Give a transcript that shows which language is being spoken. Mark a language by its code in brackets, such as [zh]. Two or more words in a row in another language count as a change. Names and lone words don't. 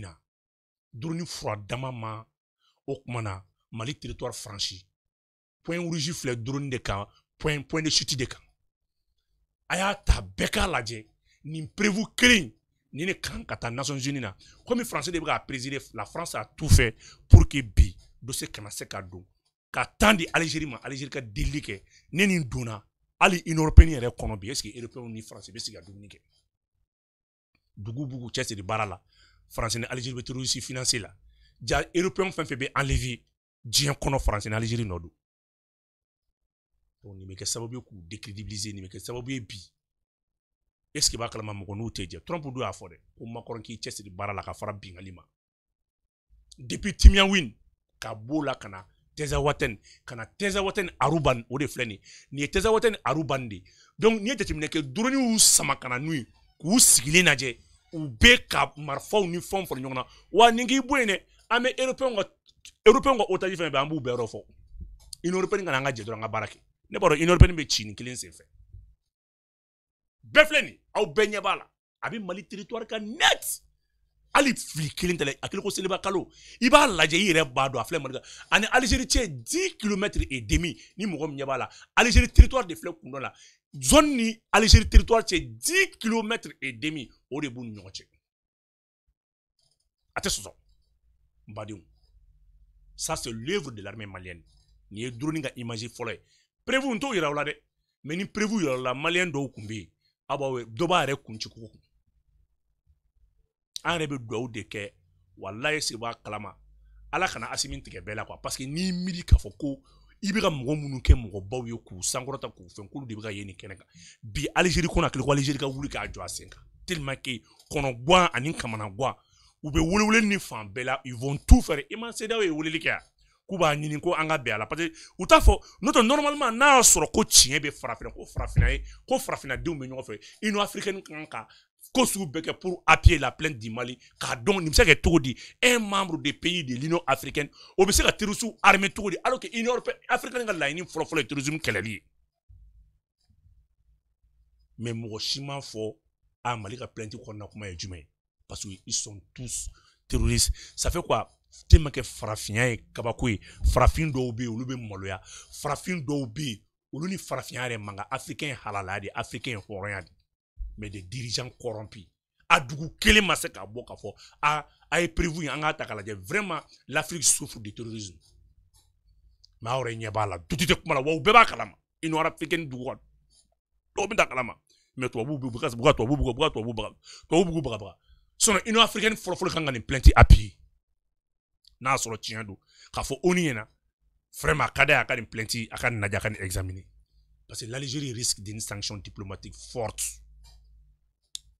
[bm] na drone fura dama ma o kuma na Mali [fr] territoire franchi point rouge [bm] filɛ drone de kan [fr] point de chute [bm] de kan a y'a ta bɛɛ k'a lajɛ nin prévu kelen nin de kan ka taa Nations Unies na [fr] comme français [bm] de bɛ k'a présider [fr] la France a tout fait pour que [bm] bi dossier kana se ka don ka temps di Algérie ma Algérie ka delili kɛ ne nin donna hali Union européenne yɛrɛ kɔnɔ bi [fr] est-ce que européens [bm] ni français bɛ se ka dumuni kɛ dugu bugu cɛsiri baara la France ni Algérie bɛ [fr] terrorisme financier [bm] la ja européens fɛn fɛn bɛ enlever diɲɛ kɔnɔ France ni Algérie nɔ don donc nin bɛ kɛ sababu ye k'u décrédibiliser nin bɛ kɛ sababu ye bi [fr] est-ce que [bm] b'a kalama mɔgɔ n'u tɛ jɛ Trump dun y'a fɔ dɛ ko Macron k'i cɛsiri baara la ka fara bingali ma depuis Timiyaouine ka b'o la ka na Tezawatène ka na Tezawatène Aruban o de filɛ nin ye Tezawatène Aruban de donc n'i ye jateminɛ kɛ drone y'u sama ka na n'u ye k'u sigilen lajɛ u bɛ ka marifaw ni fɛnw fara ɲɔgɔn na wa nin k'i bɔ yen dɛ an bɛ européens ka otage fɛn fɛn an b'u bɛɛ yɔrɔ fɔ Union européenne ka na an ka jɛ dɔrɔn an ka baara kɛ ne b'a dɔn Union européenne bɛ ci nin kelen senfɛ bɛɛ filɛ nin aw bɛɛ ɲɛ b'a la a bɛ Mali territoire kan net hali fili kelen tɛ dɛ a kelen ko seliba kalo i b'a lajɛ i yɛrɛ b'a dɔn a filɛ Mali kan ani Algérie cɛ 10 [fr] kilomètres et demi [bm] ni mɔgɔ min ɲɛ b'a la Algérie territoire de filɛ kun dɔ la zone ni Algérie territoire cɛ 10 [fr] kilomètres et demi [bm] o de b'u ni ɲɔgɔn cɛ a tɛ sɔsɔ n badenw [fr] ça c'est l'œuvre de l'armée malienne [bm] nin ye drone ka image fɔlɔ ye prévu n t'o yira aw la dɛ mais ni prévu yira aw la maliyɛn dɔw tun bɛ yen aw b'aw dɔ b'a yɛrɛ kun ci cogo kun an yɛrɛ bɛ dugawu de kɛ walayi se b'a kalama Ala kana Asimi tigɛ bɛɛ la quoi parce que n'i miiri k'a fɔ ko i bɛ ka mɔgɔ minnu kɛ mɔgɔbaw ye k'u sankɔrɔta k'u fɛn k'olu de bɛ ka ye nin kɛnɛ kan bi Algérie kɔnɔ hakili ko Algérie ka wuli k'a jɔ a sen kan [fr] tellement que [bm] kɔnɔ guwan ani kamana guwan u bɛ welewele ni fan bɛɛ la [fr] ils vont tout faire [bm] i ma CEDEAO ye weleli kɛ k'u b'a ɲini ko an ka bɛn a la [fr] parce que [bm] u t'a fɔ n'o tɛ normalement n'a y'a sɔrɔ ko tiɲɛ bɛ farafinna ko farafinna ye ko farafinadenw bɛ ɲɔgɔn fɛ Union africaine kan ka ko sugu bɛɛ kɛ [fr] pour appuyer la plainte du Mali [bm] k'a dɔn nin bɛ se ka kɛ cogo di [fr] un membre des pays de l'Union africaine [bm] o bɛ se ka [fr] terroristes armé [bm] cogo di [fr] alors que [bm] Union africaine ka laɲini fɔlɔfɔlɔ ye terrorisme kɛlɛli ye mais mɔgɔ si m'a fɔ a Mali ka plainte kɔnɔna kuma ye jumɛn ye [fr] parce que ils sont tous terroristes ça fait quoi tellement que [bm] farafinya ye kabako ye farafin dɔw bɛ yen olu bɛ maloya farafin dɔw bɛ yen olu ni farafinya yɛrɛ man kan africain halala de africain hɔrɔnya de [fr] mais des dirigeants corrompus [bm] a dugu kelen ma se k'a bɔ k'a fɔ a ye prévu an k'a ta k'a lajɛ [fr] vraiment l'Afrique souffre de terrorisme [bm] mais aw yɛrɛ ɲɛ b'a la dutu tɛ kuma la wa u bɛɛ b'a kalama Union africaine dugu kɔnɔ dɔw bɛ ta kalama mais tubabuw b'u ka tubabuw baga sinon Union africaine fɔlɔfɔlɔ kan ka nin [fr] plainte appuyer [bm] n'a sɔrɔ tiɲɛ don k'a fɔ ONU ɲɛna vraiment a ka d'a ye a ka nin plainte a ka nin lajɛ a ka nin examiner [fr] parce que l'Algérie risque d'une sanction diplomatique forte